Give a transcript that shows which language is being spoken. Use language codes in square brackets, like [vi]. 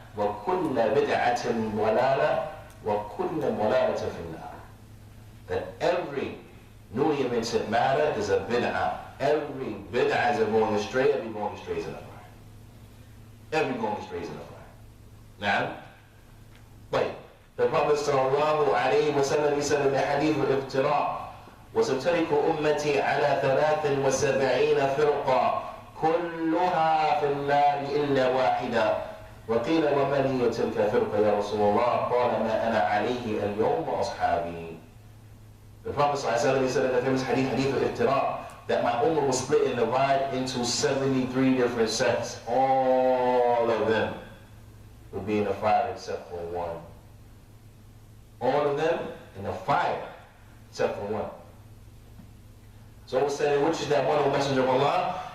[ar] وَكُلَّ بِدْعَةٍ ضَلَالَةٍ وَكُلَّ ضَلَالَةٍ فِي النَّارِ. [en] That every newly invented matter is a bid'ah. Every bid'ah is a going astray, every going astray is in the fire. Every going astray is in the fire. Now, wait. The Prophet sallallahu alayhi wa sallam, he said in the hadith of iftira, [ar] وَسَتَرِكُ أُمَّتِي عَلَى 73 فِرْقًا كُلُّهَا فِي النَّارِ إِلَّا وَاحِدًا وَقِيلَ وَمَنْ هِيَ تِلْكَ فِرْقَ يَا رَسُولَ اللَّهِ قَالَ مَا أَنَا عَلَيْهِ الْيَوْمَ وَأَصْحَابِي. [en] The Prophet sallallahu alayhi wa sallam, he said in the famous hadith of iftira, that my ummah was split and divided into 73 different sects. All of them will be in the fire except for one. All of them in the fire except for one. So it was said, which is that one, O Messenger of Allah?